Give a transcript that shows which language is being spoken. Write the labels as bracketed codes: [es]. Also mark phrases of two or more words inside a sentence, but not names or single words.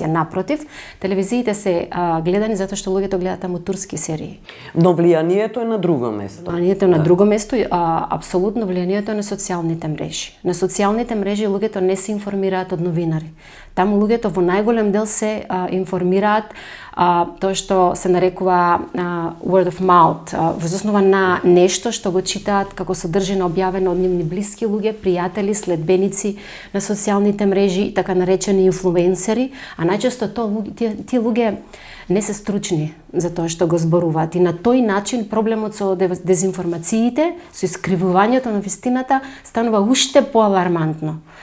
[mk] Напротив, телевизиите се гледани затоа што луѓето гледаат таму турски серии. Но влијанието е на друго место. Влијанието е на друго место, апсолутно влијанието е на социјалните мрежи. На социјалните мрежи луѓето не се информираат од новинари. Таму луѓето во најголем дел се информираат тоа што се нарекува [en] word of mouth, [mk] во основа на нешто што го читаат како содржина објавено од нивни блиски луѓе, пријатели, следбеници на социјалните мрежи, така наречени инфлуенсери, а најчесто тие луѓе не се стручни за тоа што го зборуваат. И на тој начин проблемот со дезинформациите, со искривувањето на вистината, станува уште поалармантно.